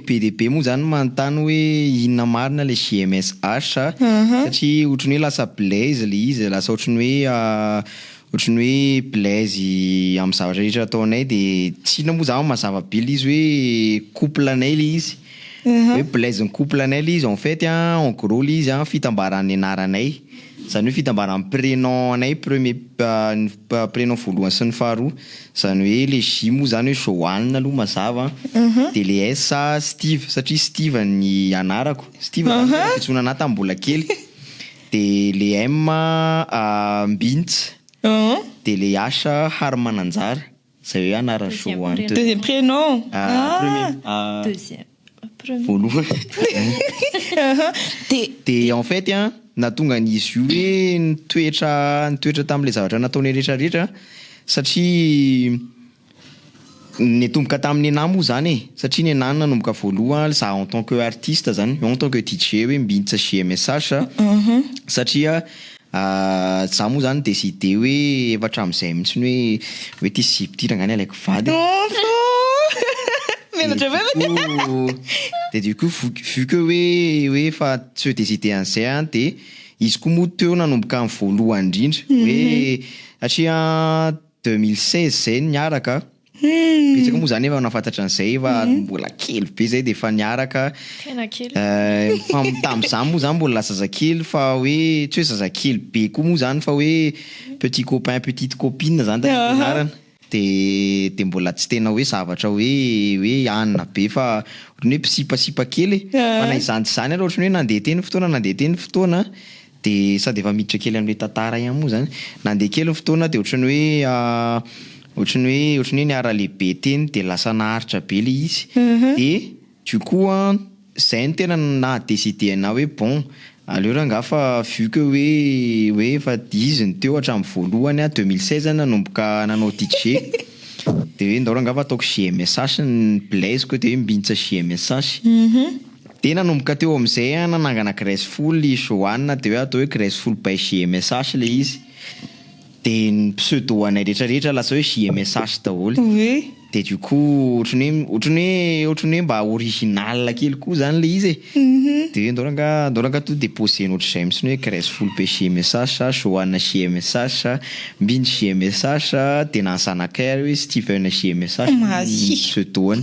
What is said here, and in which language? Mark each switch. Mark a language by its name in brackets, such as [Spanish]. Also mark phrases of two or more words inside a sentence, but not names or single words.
[Malagasy] PDB moa zany manontany hoe inona marina le JMSH satria ohatrany hoe lasa blaise le izy lasa ohatrany hoe blaise amin'ny zavatra rehetra ataonay dia tsy inona moa zany mazava be le izy hoe couple anay le izy hoe blaise ny couple anay le izy [French] en fait en gros [Malagasy] le izy fitambaran'ny anaranay zany hoe fitambaran'ny prénom anay prénom voalohany sy ny faharoa zany hoe le J moa zany hoe Joanne aloha mazava dia le S Steve satria Steve ny anarako Steve fitsona anahy tamin'ny mbola kely dia le M Mbintsa dia le H Harmananjara zay hoe anara Joanne [French] deuxième prénom [Malagasy] deuxième voalohany dia [French] en fait [Malagasy] nahatonga n'izy io hoe nitoetra tamin'ilay zavatra nataony rehetrarehetra satria netomboka tamin'ny anahy moa zany satria ny anahy nanomboka voalohany za [French] en tant que artiste [Malagasy] zany [French] en tant que DJ [Malagasy] hoe Mbintsa JMSH satria za moa zany décidé hoe efatra amin'izay mihitsy hoe ty zipy ty rangany alaiko vady dia [French] du coup vu que [Malagasy] hoe fa tsy décidé an'izay dia izy koa moa teo nanomboka amin'ny voalohany indrindra hoe satria 2016 zay niaraka betsaka moa zany efa nafantatra an'izay efa mbola kely be zay dia efa niaraka tamin'izany moa zany mbola zazakely fa hoe tsy hoe zazakely be koa moa zany fa hoe [French] petit copain petite copine [Malagasy] zany tanarana dia mbola tsy tena hoe zavatra hoe anina be fa ohatrany hoe mpisipasipa kely fa na izany zany ary ohatrany hoe nandeha teny fotoana dia sady efa miditra kely amin'ilay tantara ihany moa zany nandeha kely ny fotoana dia ohatrany hoe niara lehibe teny dia lasa naharitra be le izy dia [French] du coup [Malagasy] zay no tena nadécidé ana hoe bon aleo rangaha fa [French] vu que [Malagasy] hoe efa izy ny teo hatramin'ny voalohany 2016 nanomboka nanao DJ dia hoe ndao rangaha fa ataoko JMSH ny blaise ko dia hoe Mbintsa JMSH dia nanomboka teo amin'izay nanangana Graceful Joanne dia hoe atao hoe Graceful by JMSH le izy dia ny pseudo anay rehetrarehetra lasa hoe JMSH daholo dia [French] du coup [Malagasy] ohatrany hoe mba original kely koa zany le izy dia ndao rangaha to déposé ohatr'izay mihitsy hoe Graceful by JMSH Joanne JMSH Mbintsa JMSH dia na zanakay hoe Steven JMSH pseudoany